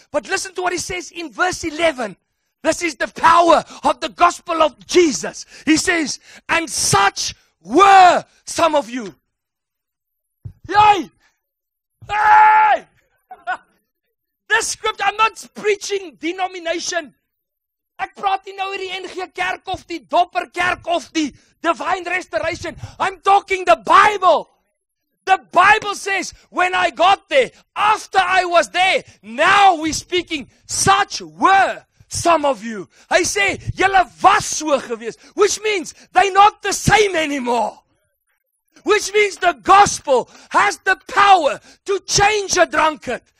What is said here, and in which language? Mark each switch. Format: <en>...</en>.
<en>But listen to what he says in verse 11. This is the power of the gospel of Jesus. He says, and such were some of you. Yay! Hey! This script, I'm not preaching denomination.</en> <af>Ek praat nie nou oor die NG Kerk of die Dopper Kerk of die Divine Restoration.</af> <en>I'm talking the Bible. The Bible says, when I got there, after I was there, now we're speaking, such were some of you.</en> <af>Hy sê, julle was so gewees,</af> <en>which means they're not the same anymore. Which means the gospel has the power to change a drunkard.</en>